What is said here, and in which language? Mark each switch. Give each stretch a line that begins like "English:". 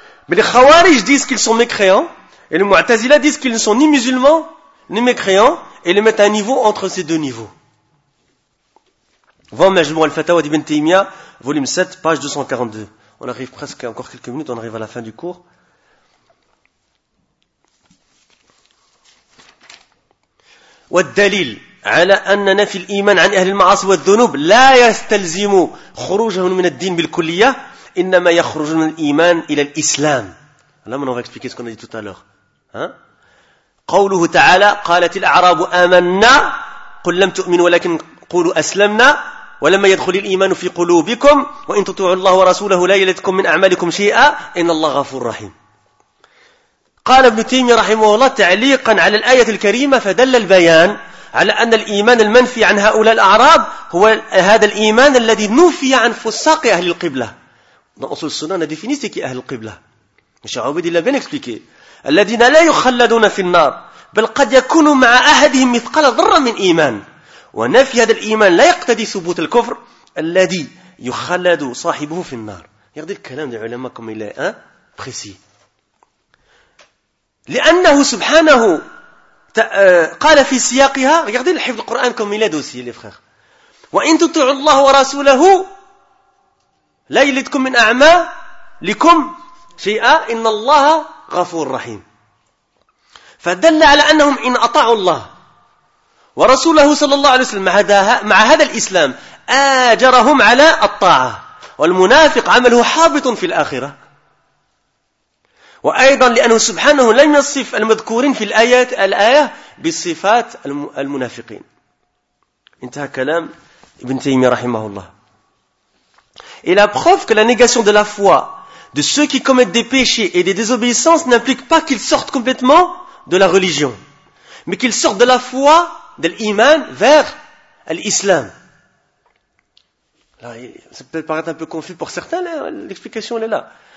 French: Mais les Khawarij disent qu'ils sont mécréants, et les Mu'tazila disent qu'ils ne sont ni musulmans, ni mécréants, et les mettent à un niveau entre ces deux niveaux. Vam Majmou al-Fatawa d'Ibn Taymiyyah, volume 7, page 242. On arrive presque, encore quelques minutes, on arrive à la fin du cours.
Arabic: والدليل على أن نفي الإيمان عن أهل المعاصي والذنوب لا يستلزم خروجهم من الدين بالكلية إنما يخرج من الإيمان إلى الإسلام.
French: Là, on va expliquer ce qu'on a dit tout à l'heure.
Arabic: قوله تعالى قالت الأعراب آمنا قل لم تؤمن ولكن قولوا أسلمنا ولما يدخل الإيمان في قلوبكم وإن تطيعوا الله ورسوله لا يلتكم من أعمالكم شيئا إن الله غفور رحيم. قال ابن تيمية رحمه الله تعليقا على الآية الكريمة فدل البيان على أن الإيمان المنفي عن هؤلاء الأعراب هو هذا الإيمان الذي نفي عن فساق أهل القبلة.
French: Dans أصول السنة on a défini c'est qui أهل القبلة. Monsieur Aoubid il a bien expliqué.
Arabic: الذين لا يخلدون في النار بل قد يكون مع أحدهم مثقال ذرة من إيمان. ونفي هذا الإيمان لا يقتضي ثبوت الكفر الذي يخلد صاحبه في النار. يقضي الكلام العلماء كما إلى بخسي، لأنه سبحانه قال في سياقها، يقضي الحفظ القرآن كما إلى دوسي لفخخ، وإن تطيعوا الله ورسوله لا يلدكم من أعمالكم شيئا إن الله غفور رحيم. فدل على أنهم إن أطاعوا الله ورسوله صلى الله عليه وسلم مع هذا الإسلام آجرهم على الطاعة، والمنافق عمله حابط في الآخرة. وأيضا لأنه سبحانه لم يصف المذكورين في الآية بصفات المنافقين. انتهى كلام ابن تيمية رحمه الله.
French: Et la preuve que la négation de la foi de ceux qui commettent des péchés et des désobéissances n'implique pas qu'ils sortent complètement de la religion, mais qu'ils sortent de la foi, de l'iman, vers l'islam. Alors, ça peut paraître un peu confus pour certains, l'explication elle est là.